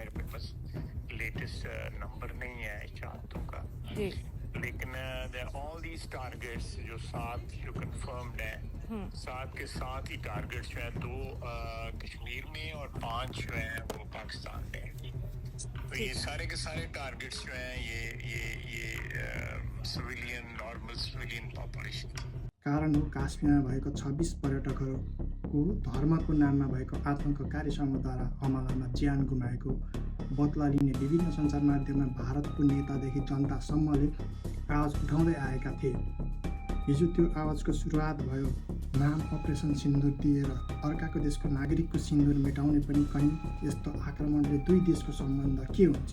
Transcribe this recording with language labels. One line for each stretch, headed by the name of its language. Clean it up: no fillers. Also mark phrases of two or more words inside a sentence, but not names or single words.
Hindi: मेरे पास
English: latest number
Hindi: नहीं है शहादतों का, लेकिन
English: all these targets
Hindi: जो 7 जो कंफर्म्ड है, 7 के 7 ही टारगेट्स जो है 2 कश्मीर में और 5 जो है वो पाकिस्तान में। तो ये सारे के सारे टारगेट्स जो हैं ये
English: civilian, normal civilian population.
Nepali: कारण हो काश्मीरमा भएको 26 पर्यटकहरूको धर्मको नाममा भएको आतङ्ककारी समूहद्वारा हमलामा ज्यान गुमाएको बदला लिने विभिन्न सञ्चार माध्यममा भारतको नेतादेखि जनतासम्मले आवाज उठाउँदै आएका थिए। हिजो त्यो आवाजको सुरुवात भयो। नाम अपरेसन सिन्दुर दिएर अर्काको देशको नागरिकको सिन्दुर मेटाउने पनि कहीँ यस्तो आक्रमणले दुई देशको सम्बन्ध के हुन्छ?